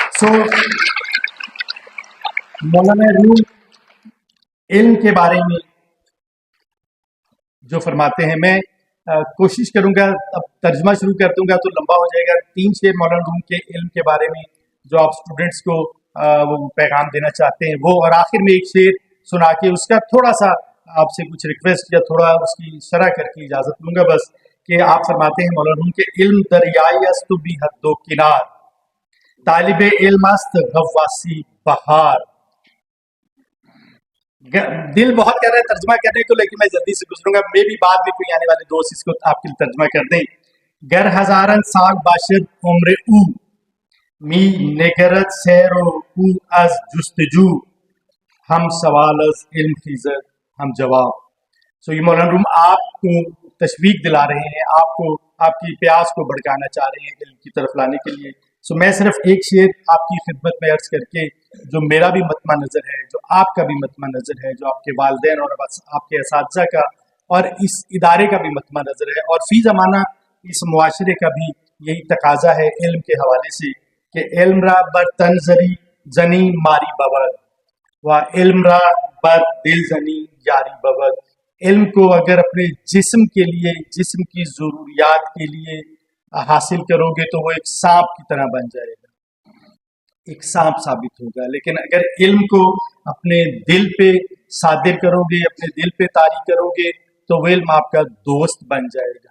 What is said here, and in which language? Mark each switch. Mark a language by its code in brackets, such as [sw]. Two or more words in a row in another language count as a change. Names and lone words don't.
[ur] سو مولانا روم علم کے بارے میں جو فرماتے ہیں، میں کوشش کروں گا، اب ترجمہ شروع کر دوں گا تو لمبا ہو جائے گا. 3 شعر مولانا روم کے علم کے بارے میں جو آپ اسٹوڈنٹس کو وہ پیغام دینا چاہتے ہیں وہ، اور آخر میں ایک شعر سنا کے اس کا تھوڑا سا آپ سے کچھ ریکویسٹ یا تھوڑا اس کی شرح کر کے اجازت لوں گا بس. کہ آپ فرماتے ہیں مولانا روم کے [fa] علم دریائی است بھی حد و کنار، طالب علم است غواصی بہار. [ur] دل بہت کر رہا ہے ترجمہ کرنے کو، لیکن میں جلدی سے گزروں گا. میں بھی بعد میں کوئی آنے والے دوست اس کو آپ کے لیے ترجمہ کر دیں. [fa] گر ہزارن سال باشد عمر او، می نگرد سیر و او از جستجو، ہم سوال از علم خیزد ہم جواب. [ur] سو یہ مولانا روم آپ کو تشویق دلا رہے ہیں، آپ کو آپ کی پیاس کو بھڑکانا چاہ رہے ہیں علم کی طرف لانے کے لیے. سو میں صرف ایک شعر آپ کی خدمت میں عرض کر کے، جو میرا بھی مطمع نظر ہے، جو آپ کا بھی مطمع نظر ہے، جو آپ کے والدین اور آپ کے اساتذہ کا اور اس ادارے کا بھی مطمع نظر ہے، اور فی زمانہ اس معاشرے کا بھی یہی تقاضا ہے علم کے حوالے سے کہ [fa] علم را بر تن زنی ماری بود و علم را بر دل زنی یاری بود. [ur] علم کو اگر اپنے جسم کے لیے، جسم کی ضروریات کے لیے حاصل کرو گے تو وہ ایک سانپ کی طرح بن جائے گا، ایک سانپ ثابت ہوگا. لیکن اگر علم کو اپنے دل پہ صادر کرو گے، اپنے دل پہ طاری کرو گے تو وہ علم آپ کا دوست بن جائے گا.